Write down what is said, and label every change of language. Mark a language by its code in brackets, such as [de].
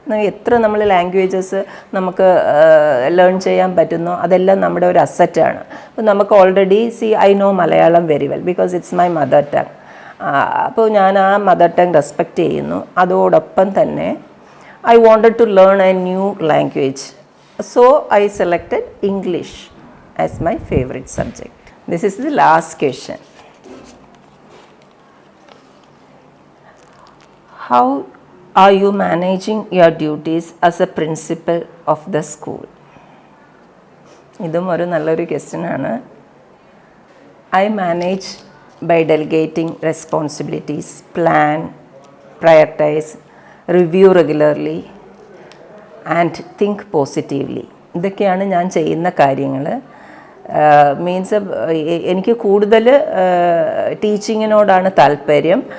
[ml] എത്ര നമ്മൾ ലാംഗ്വേജസ് നമുക്ക് ലേൺ ചെയ്യാൻ പറ്റുന്നോ അതെല്ലാം നമ്മുടെ ഒരു അസറ്റാണ്. അപ്പോൾ നമുക്ക് [en] Already I know Malayalam very well because it's my mother tongue. [ml] അപ്പോൾ ഞാൻ ആ മദർ ടങ് റെസ്പെക്റ്റ് ചെയ്യുന്നു. അതോടൊപ്പം തന്നെ [en] I wanted to learn a new language. So I selected English as my favorite subject. This is the last question. How are you managing your duties as a principal of the school? [ml] ഇതും ഒരു നല്ലൊരു ക്വസ്റ്റ്യനാണ്. [en] I manage by delegating responsibilities, plan, prioritize, review regularly and think positively. [ml] ഇതൊക്കെയാണ് ഞാൻ ചെയ്യുന്ന കാര്യങ്ങൾ. Means എനിക്ക് കൂടുതൽ ടീച്ചിങ്ങിനോടാണ് താല്പര്യം.